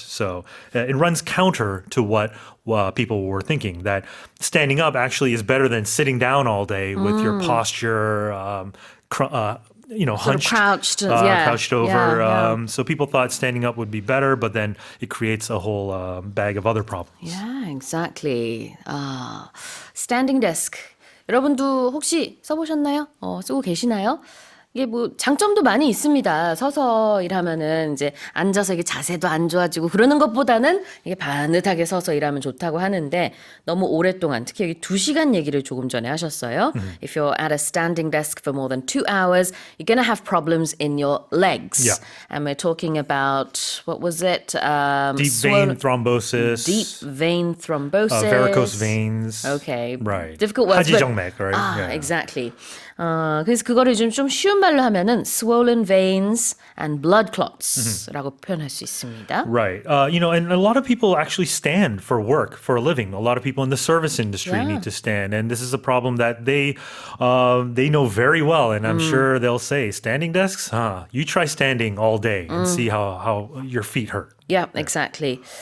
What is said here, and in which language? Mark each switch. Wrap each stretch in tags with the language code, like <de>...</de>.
<en>So it runs counter to what people were thinking, that standing up actually is better than sitting down all day with your posture, hunched, crouched, crouched over. Yeah. So people thought standing up would be better, but then it creates a whole bag of other problems. Yeah, exactly. Standing desk.</en> <ko>여러분도 혹시 써보셨나요? 쓰고 계시나요? 이게 뭐 장점도 많이 있습니다. 서서 일하면은 이제 앉아서 이게 자세도 안 좋아지고 그러는 것보다는 이게 바느하게 서서 일하면 좋다고 하는데 너무 오랫동안 특히 여기 2시간 얘기를 조금 전에 하셨어요.</ko> <en>If you're at a standing desk for more than 2 hours, you're going to have problems in your legs. Yeah. And we're talking about, what was it? Deep vein thrombosis. Deep vein thrombosis. Varicose veins. Okay. Right. Difficult words.</en> <ko>하지정맥,</ko> <en>right? Yeah. Exactly.</en> <ko>그래서 그거를 좀 쉬운 말로 하면은</ko> <en>swollen veins and blood clots</en> <ko>라고 표현할 수 있습니다.</ko> <en>Right. And a lot of people actually stand for work, for a living. A lot of people in the service industry need to stand. And this is a problem that they know very well. And I'm sure they'll say, standing desks? You try standing all day and see how your feet hurt. Yeah, exactly.</en>